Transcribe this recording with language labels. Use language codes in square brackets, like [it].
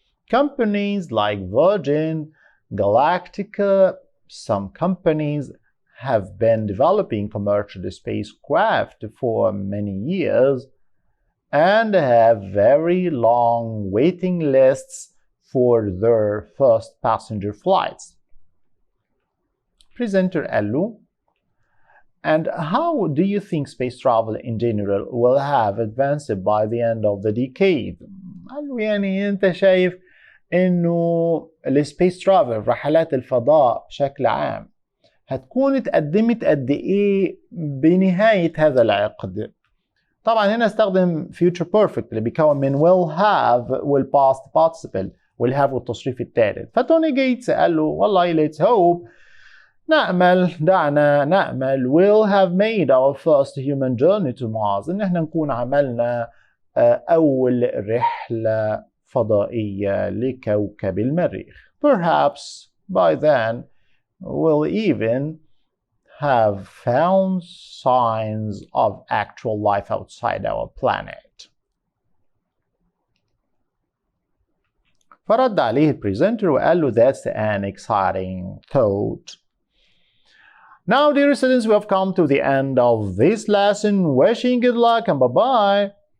[en] Companies like Virgin Galactica, some companies have been developing commercial spacecraft for many years and have very long waiting lists for their first passenger flights. [ar] Presenter قال له [en] and how do you think space travel in general will have advanced by the end of the decade؟ [ar] قال له يعني انت شايف انه السبيس ترافل رحلات الفضاء بشكل عام هتكون اتقدمت قد ايه بنهاية هذا العقد؟ طبعا هنا استخدم future perfect اللي بيكون من will have وال past participle will have والتصريف الثالث. فتوني جيتس قال له والله [en] let's hope، [ar] دعنا نأمل [en] will have made our first human journey to Mars، [ar] ان احنا نكون عملنا اول رحلة فضائية لكوكب المريخ. [en] Perhaps by then we'll even have found signs of actual life outside our planet. [ar] فرد عليه البريزنتر وقال له [en] that's an exciting thought. Now dear students, we have come to the end of this lesson. Wishing good luck and bye-bye.